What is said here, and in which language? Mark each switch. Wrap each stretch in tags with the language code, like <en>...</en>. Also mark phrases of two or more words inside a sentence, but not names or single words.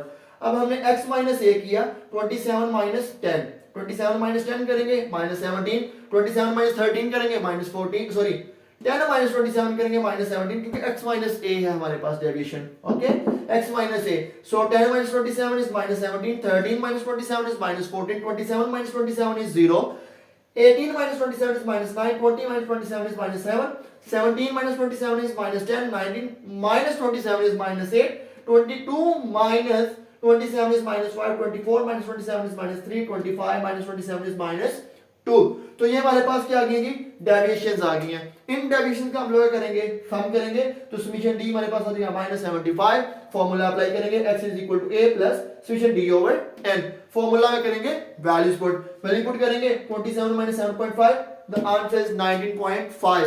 <hi>अब हमने</hi> <en>x minus a</en> <hi>किया, 27 माइनस 10, 27 माइनस 10 करेंगे माइनस 17, 27 माइनस 13 करेंगे माइनस 14, सॉरी 10 माइनस 27 करेंगे माइनस 17, क्योंकि</hi> <en>x minus a</en> <hi>है हमारे पास डेविएशन।</hi> <en>okay, x minus a, so 10 minus 27 is minus 17, 13 minus 27 is minus 14, 27 minus 27 is 0, 18 minus 27 is minus 9, 20 minus 27 is minus 7, 17 minus 27 is minus 10, 19 minus 27 is minus 8, 22 minus 27 is minus 5, 24 minus 27 is minus 3, 25 minus 27 is minus 2।</en> <hi>तो ये हमारे पास क्या आ गई जी, डेविएशंस आ गई हैं। इन डेविएशन का हम लोग करेंगे, सम करेंगे, तो समीशन डी हमारे पास आ जाएगा माइनस 75,</hi> <en>formula apply</en> <hi>करेंगे</hi> <en>x is equal to a plus summation d over n,</en> <hi>फॉर्मूला में करेंगे</hi> <en>values put, value put</en> <hi>करेंगे 27 माइनस 7.5,</hi> <en>the answer is 19.5.</en>